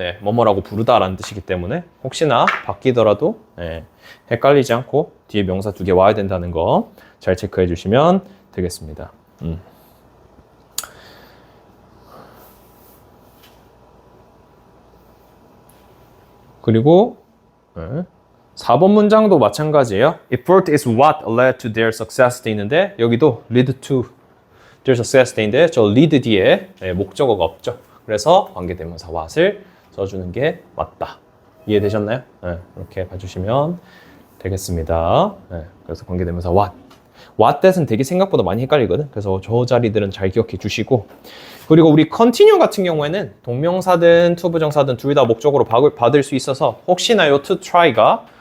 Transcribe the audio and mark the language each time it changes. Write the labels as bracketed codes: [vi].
[ko] 뭐뭐라고 부르다라는 뜻이기 때문에 혹시나 바뀌더라도 헷갈리지 않고 뒤에 명사 2개 와야 된다는 거 잘 체크해 주시면 되겠습니다. 그리고 4번 문장도 마찬가지예요. [en] Effort is what led to their success [ko] 돼 있는데 여기도 [en] lead to their success [ko] 돼 있는데 저 [en] lead [ko] 뒤에 목적어가 없죠. 그래서 관계대명사 what을 써주는 게 맞다. 이해되셨나요? 이렇게 봐주시면 되겠습니다. 그래서 관계대명사 what that은 되게 생각보다 많이 헷갈리거든. 그래서 저 자리들은 잘 기억해 주시고 그리고 우리 continue 같은 경우에는 동명사든 투부정사든 둘 다 목적으로 받을 수 있어서 혹시나 요 to try가